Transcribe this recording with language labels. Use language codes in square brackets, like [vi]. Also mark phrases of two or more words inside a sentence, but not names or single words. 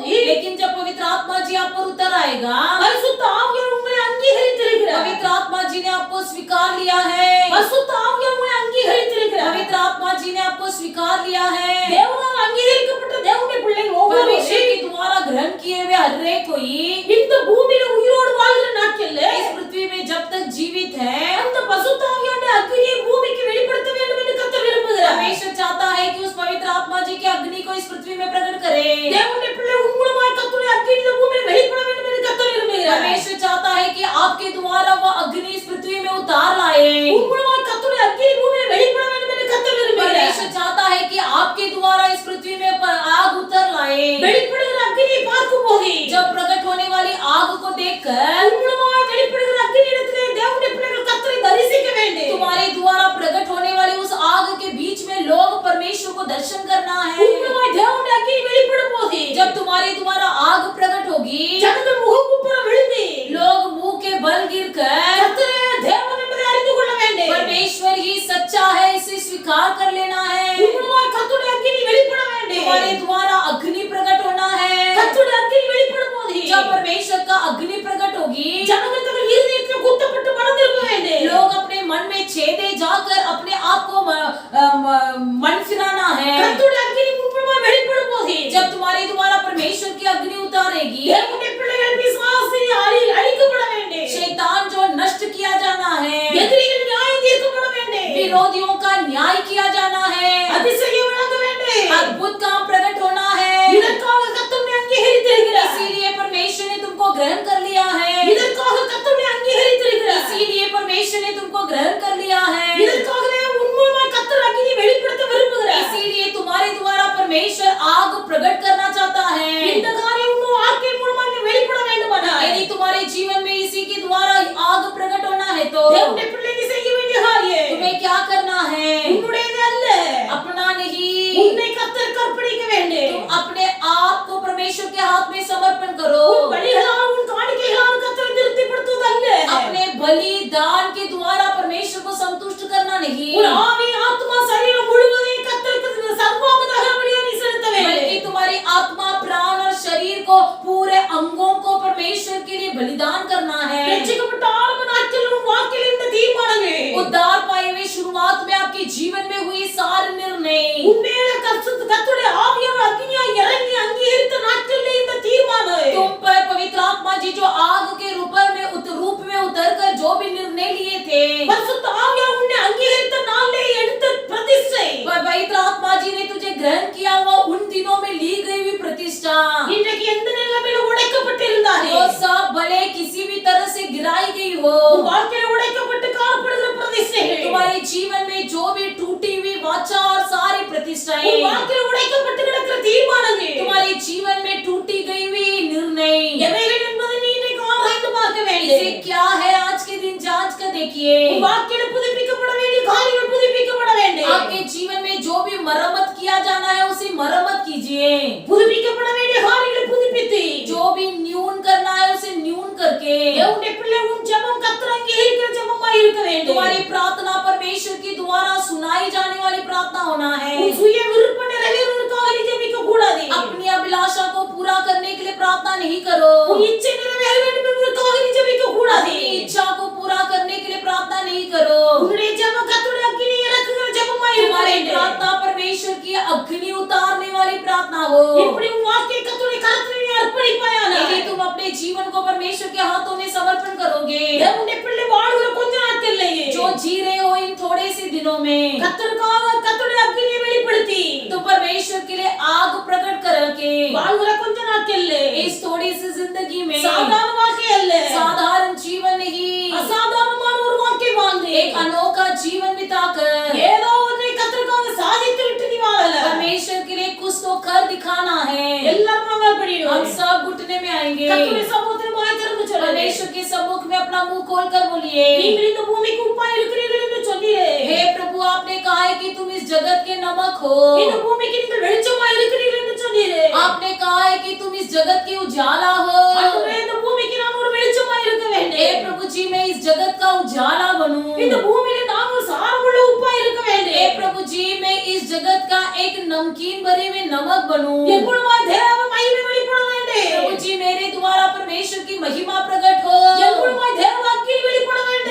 [hi] लेकिन जब पवित्र आत्मा जी आप पर उतर आएगा, [ta] பரிசுத்த ஆவியார் உங்களை அங்கீகரித்திருக்கிறார். [hi] पवित्र आत्मा जी ने आपको स्वीकार लिया है। [ta] பரிசுத்த ஆவியார் உங்களை அங்கீகரித்திருக்கிறார். [hi] पवित्र आत्मा जी ने आपको स्वीकार लिया है। [ta] தேவனால் அங்கீகரிக்கப்பட்ட தேவனுடைய பிள்ளைகள் [hi] परमेश्वर [ta] ஒவ்வொருவரும் [hi] के द्वारा ग्रहण किए हुए हर एक कोई [ta] இந்த பூமியில உயிரோடு வாழ்கிற நாட்கள்ல [hi] इस पृथ्वी में जब तक जीवित है, [ta] அந்த பரிசுத்த ஆவியாருடைய அக்கினியை பூமிக்கு வெளிப்படுத்த வேண்டும் என்று கர்த்தர் விரும்புகிறார். தேவனுடைய பிள்ளை உங்களுமாய் கர்த்தருடைய அக்கினி இந்த பூமியில் வெளிப்பட வேண்டும் என்று கர்த்தர் விரும்புகிறார். [hi] परमेश्वर चाहता है कि आपके द्वारा वो अग्नि इस पृथ्वी में उतार लाए। [ta] உங்களுமாய் கர்த்தருடைய அக்கினி பூமியில் வெளிப்பட வேண்டும் என்று கர்த்தர் விரும்புகிறார். [hi] परमेश्वर चाहता है कि आपके द्वारा इस पृथ्वी में आग उतर लाए। [ta] வெளிப்படுகிற அக்கினியை பார்க்கும்போது [hi] जब प्रकट होने वाली आग को देखकर [ta] உங்களுமாய் வெளிப்படுகிற அக்கினி இடத்திலே தேவனுடைய பிள்ளைகள் கர்த்தரை தரிசிக்க வேண்டும். [hi] तुम्हारे द्वारा प्रकट होने वाली उस आग के बीच में लोग परमेश्वर को दर्शन करना है। [ta] உங்களுமாய் தேவனுடைய அக்கினி வெளிப்படும் போது [hi] जब तुम्हारे द्वारा आग प्रकट होगी, [ta] ஜனங்கள் முகங்குப்புற விழுந்து [hi] लोग मुंह के बल गिरकर [ta] கர்த்தரே தேவன் என்பதை அறிந்து கொள்ள வேண்டும். [hi] परमेश्वर ही सच्चा है इसे स्वीकार कर लेना है। [ta] உங்களுமாய் கர்த்தருடைய அக்கினி வெளிப்பட வேண்டும். [hi] तुम्हारे द्वारा अग्नि प्रकट होना है। [ta] கர்த்தருடைய அக்கினி வெளிப்படும் போது [hi] जब परमेश्वर का अग्नि प्रकट होगी, [ta] ஜனங்கள் தங்கள் இருதயத்தில் குத்தப்பட்டு மறந்திருக்க வேண்டும். [hi] लोग अपने मन में छेदे जाकर अपने आप को मन फिराना है। [ta] கர்த்தருடைய அக்கினி உங்களுமாய் வெளிப்படும் போது [hi] जब तुम्हारे द्वारा परमेश्वर की अग्नि उतारेगी, [ta] தேவனுடைய பிள்ளைகள் பிசாசின் அழிக்கப்பட வேண்டும். [hi] शैतान जो नष्ट किया जाना है, [ta] எதிரிகள் நியாயம் தீர்க்கப்பட வேண்டும். [hi] विरोधियों का न्याय किया जाना है, [ta] அதிசயம் விளங்க வேண்டும். [hi] अद्भुत काम प्रकट होना है। [ta] இதற்காக கர்த்தரை அங்கீகரித்திருக்கிறார். [hi] इसीलिए परमेश्वर ने तुमको ग्रहण कर लिया है। [ta] இதற்காக கர்த்தரை அங்கீகரித்திருக்கிறார். [hi] इसीलिए परमेश्वर ने तुमको ग्रहण कर लिया है। [ta] இதற்காகவே உண்மையாய் கர்த்தர் அக்கினி வெளிப்படுத்த விரும்புகிறார். [hi] इसीलिए तुम्हारे द्वारा परमेश्वर आग प्रकट करना चाहता है। [ta] இந்த காரியம் உங்கள் வாழ்க்கை மூலமாக வெளிப்பட வேண்டுமானால் [hi] यदि तुम्हारे जीवन में इसी के द्वारा आग प्रकट होना है तो [ta] தேவனுடைய பிள்ளை நீ செய்ய வேண்டிய காரியம் [hi] तुम्हें क्या करना है? [ta] உன்னுடையது அல்ல. [hi] अपना नहीं, [ta] உன்னை கர்த்தருக்கு அர்ப்பணிக்க வேண்டும். [hi] तुम अपने आप को परमेश्वर के हाथ में समर्पण करो। [ta] உன் பலிகளால் உன் காணிக்கைகளால் கர்த்தரை திருப்திப்படுத்துவது அல்ல. [hi] अपने बलिदान के द्वारा परमेश्वर को संतुष्ट करना नहीं, [ta] உன் ஆவி ஆத்மா சரீரம் முழுவதையும் கர்த்தருக்கு சர்வாங்க தகனபலியாக நீ செலுத்த வேண்டும். [hi] बल्कि तुम्हारी आत्मा, प्राण और शरीर को, पूरे अंगों को परमेश्वर के लिए बलिदान करना है। [ta] ரட்சிக்கப்பட்ட ஆரம்ப நாட்களில் உன் வாழ்க்கையில் இந்த தீர்மானங்கள் [hi] उद्धार पाए हुए शुरुआत में आपके जीवन में हुई सारे निर्णय, [ta] உன்மேல கர்த்தருடைய ஆவியான அக்கினியாய் இறங்கி அங்கீகரித்த நாட்களில் இந்த தீர்மானம் [hi] तुम पर पवित्र आत्मा जी जो आग के रूप में उतर कर जो भी निर्णय लिए थे, [ta] பரிசுத்த ஆவியார் உன்னை அங்கீகரித்த நாளிலே எடுத்த பிரதிஷ்டை [hi] पवित्र आत्मा जी ने तुझे ग्रहण किया हुआ उन दिनों में ली गई हुई प्रतिष्ठा, [ta] இன்றைக்கு எந்த நிலைமையில உடைக்கப்பட்டிருந்தாரே [hi] वो सब भले किसी भी तरह से गिराई गई हो, [ta] உன் வாழ்க்கையில உடைக்கப்பட்டு காணப்படுகிற பிரதிஷ்டைகள் [hi] तुम्हारे जीवन में जो भी टूटी हुई वाचा और सारी प्रतिष्ठाएं, [ta] உன் வாழ்க்கையில உடைக்கப்பட்டு கிடக்கிற தீர்மானங்கள் [hi] तुम्हारे जीवन में टूटी गई हुई निर्णय, [ta] எவைகள் என்பதை நீ இன்றைக்கு ஆராய்ந்து பார்க்க வேண்டும். [hi] इसे क्या है आज के दिन जांच कर देखिए। [ta] உன் வாழ்க்கையில புதுப்பிக்கப்பட வேண்டிய காரியங்கள் புதுப்பிக்கப்பட வேண்டும். [hi] आपके जीवन में जो भी मरम्मत किया जाना है उसे मरम्मत कीजिए। [ta] புதுப்பிக்கப்பட வேண்டிய காரியங்களை புதுப்பித்து [hi] जो भी न्यून करना है उसे न्यून करके [ta] தேவனுடைய பிள்ளை உன் ஜெபம் கர்த்தர் அங்கீகரிக்கிற ஜெபமாய் இருக்க வேண்டும். [hi] तुम्हारी प्रार्थना परमेश्वर के द्वारा सुनाई जाने वाली प्रार्थना होना है। [ta] உன் சுய விருப்ப நிறைவேறுவதற்காக நீ ஜெபிக்க கூடாது. [hi] अपनी अभिलाषा को पूरा करने के लिए प्रार्थना नहीं करो। [ta] உன் இச்சை நிறைவேற வேண்டும் என்பதற்காக நீ ஜெபிக்க கூடாது. [hi] अपनी इच्छा को पूरा करने के लिए प्रार्थना नहीं करो। [ta] உன்னுடைய ஜெபம் கர்த்தருடைய அக்கினி இறக்குகிற ஜெபமாய் இருக்க [hi] तुम्हारी [ta] வேண்டும். [hi] प्रार्थना परमेश्वर की अग्नि उतारने वाली प्रार्थना हो। [ta] இப்படி உன் வாழ்க்கையை கர்த்தருடைய கரத்தில் நீ அர்ப்பணிப்பாயானால் [hi] यदि तुम अपने जीवन को परमेश्वर के हाथों में समर्पण करोगे, [ta] தேவனுடைய பிள்ளை வாழுகிற கொஞ்ச நாட்களிலேயே [hi] जो जी रहे हो इन थोड़े से दिनों में, [ta] கர்த்தருக்காக கர்த்தருடைய அக்கினியை வெளிப்படுத்தி [hi] तो परमेश्वर के लिए आग प्रकट करके [ta] வாழ்கிற கொஞ்ச நாட்களிலே [hi] इस थोड़ी सी जिंदगी में [ta] சாதாரண வாழ்க்கை அல்ல, [hi] साधारण जीवन नहीं, [ta] அசாதாரணமான ஒரு வாழ்க்கை வாழ்ந்து [hi] एक अनोखा जीवन बिताकर [ta] ஏதோ ஒன்றை கர்த்தருக்காக சாதித்து விட்டு நீ வாழல. [hi] परमेश्वर के लिए कुछ तो कर दिखाना है। [ta] எல்லாரும் நாங்கள் [hi] हम [ta] படிடுவோம். [hi] सब घुटने में आएंगे। [ta] கர்த்தருடைய சமூகத்தில் வாய் திறந்து சொல்லுங்க. [hi] परमेश्वर के सम्मुख में अपना मुंह खोलकर बोलिए, [ta] நீங்கள் இந்த பூமிக்கு உப்பாய் இருக்கிறீர்கள் என்று சொன்னீரே. [hi] हे प्रभु, आपने कहा है कि तुम इस जगत के नमक हो। [ta] இந்த பூமிக்கு நீங்கள் வெளிச்சமாய் இருக்கிறீர்கள் என்று சொன்னீரே. [hi] आपने कहा है कि तुम इस जगत के उजाला हो। [ta] ஆண்டவரே, இந்த பூமிக்கு நான் ஒரு வெளிச்சமாய் இருக்க [hi] हे [ta] வேண்டும். [hi] प्रभु जी, मैं इस जगत का उजाला बनूं। [ta] இந்த பூமியில நான் ஒரு சாரமுள்ள உப்பாய் இருக்க [hi] हे [ta] வேண்டும். [hi] प्रभु जी, मैं इस जगत का एक नमकीन भरे हुए नमक बनूं। [ta] என் மூலமாய் தேவ மகிமை வெளிப்பட வேண்டும். [hi] प्रभु जी, मेरे द्वारा परमेश्वर की महिमा प्रकट हो। [ta] என் மூலமாய் தேவ அக்கினி வெளிப்பட வேண்டும்.